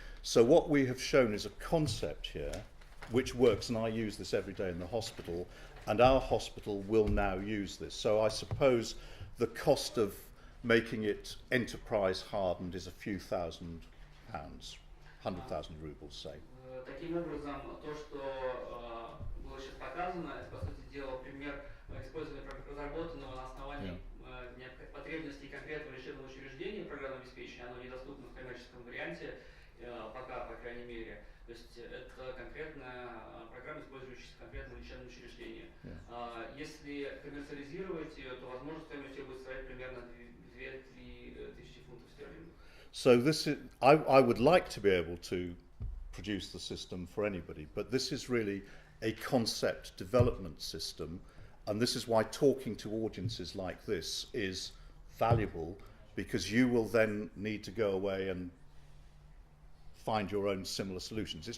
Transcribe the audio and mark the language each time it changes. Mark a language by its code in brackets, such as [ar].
[en] So what we have shown is a concept here which works, and I use this every day in the hospital, and our hospital will now use this. So I suppose the cost of making it enterprise hardened is a few £1,000, 100,000 rubles, say. [ru] Таким образом, то, что было сейчас показано, это, по сути дела, пример использования разработанного на основании потребностей конкретного лечебного учреждения программного обеспечения. Оно недоступно в коммерческом варианте, пока, по крайней мере. То есть это конкретная программа, использующаяся в конкретном лечебном учреждении. Если коммерциализировать ее, то, возможно, стоимость ее будет составлять примерно 2-3 тысячи фунтов стерлингов. [en] So this is, I would like to be able to produce the system for anybody, but this is really a concept development system, and this is why talking to audiences like this is valuable, because you will then need to go away and find your own similar solutions.